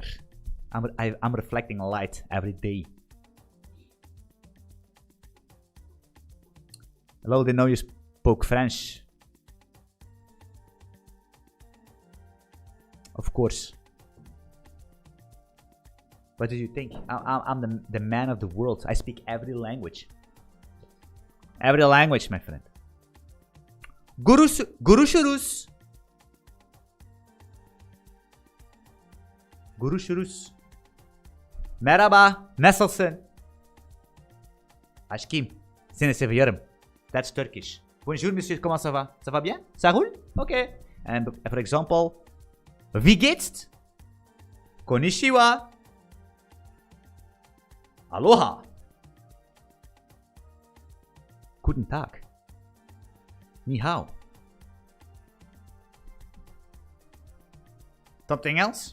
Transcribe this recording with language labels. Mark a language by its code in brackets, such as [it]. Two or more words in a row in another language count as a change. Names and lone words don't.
[en] I'm reflecting light every day. Hello, didn't know you spoke French. Of course. What did you think? I'm the man of the world. I speak every language. Every language, my friend. [tr] Görüşürüz. Görüşürüz. Merhaba, nasılsın? Aşkım, seni seviyorum. [en] That's Turkish. [fr] Bonjour, monsieur, comment ça va? Ça va bien? Ça roule? [en] Okay. And for example, [de] wie geht's? [ja] Konnichiwa. Aloha. [de] Guten Tag. [zh] 你好. [en] Something else?